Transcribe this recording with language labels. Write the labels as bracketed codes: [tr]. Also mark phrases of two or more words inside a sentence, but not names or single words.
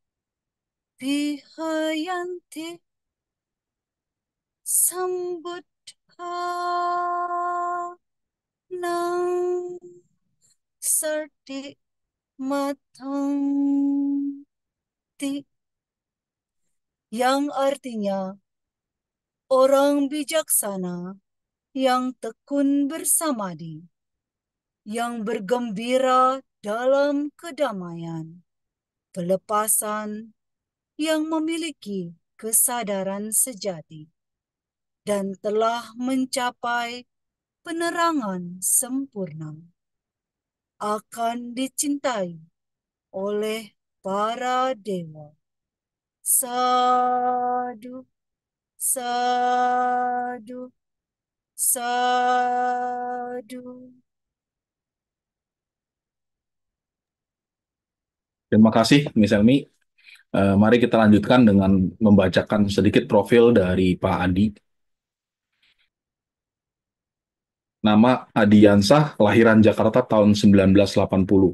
[pi] vihayanti sambuddha nang sarti matang ti, [id] yang artinya orang bijaksana yang tekun bersamadi. yang bergembira dalam kedamaian, kelepasan, yang memiliki kesadaran sejati dan telah mencapai penerangan sempurna, akan dicintai oleh para dewa. [pi] Sadu, sadu, sadu. [id] Terima kasih, Miss Elmi. Mari kita lanjutkan dengan membacakan sedikit profil dari Pak Adi. Nama Adi Yansah, kelahiran Jakarta tahun 1980.